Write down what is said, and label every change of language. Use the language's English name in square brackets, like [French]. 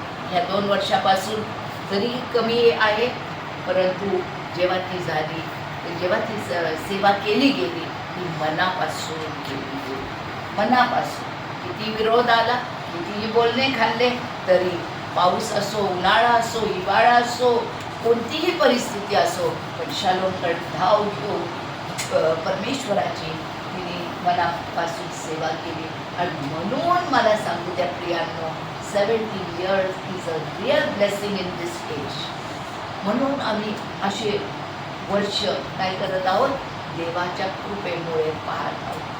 [Marathi] ह्या 2 वर्षापासून जरी कमी आहे, परंतु जेव्हा ती झाली, जेव्हा ती सेवा केली गेली, ती मनापासून केली गेली. मनापासून. किती विरोध आला, कितीही बोलणे खाल्ले, तरी पाऊस असो, उन्हाळा असो, हिवाळा असो, कोणतीही परिस्थिती असो, पण शालोमकडे धाव घेऊन परमेश्वराची तिने मनापासून सेवा केली. आणि म्हणून मला सांगू द्या प्रियांनो, [English] 70 years is a real blessing in this age. [Marathi] म्हणून आम्ही असे वर्ष काय करत आहोत, देवाच्या कृपेमुळे पाहत आहोत.